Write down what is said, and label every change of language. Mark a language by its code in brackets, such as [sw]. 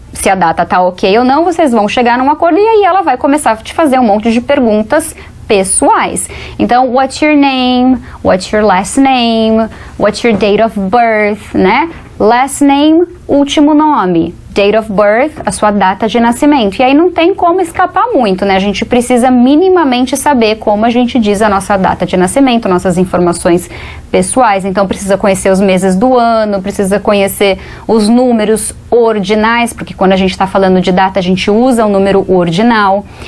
[pt] Se a data tá ok ou não, vocês vão chegar num acordo e aí ela vai começar a te fazer um monte de perguntas pessoais. [en] Então, what's your name? What's your last name? What's your date of birth, né? Last name, [pt] último nome. [en] Date of birth, [pt] a sua data de nascimento. E aí não tem como escapar muito, né? A gente precisa minimamente saber como a gente diz a nossa data de nascimento, nossas informações pessoais. Então precisa conhecer os meses do ano, precisa conhecer os números ordinais, porque quando a gente está falando de data a gente usa o número ordinal.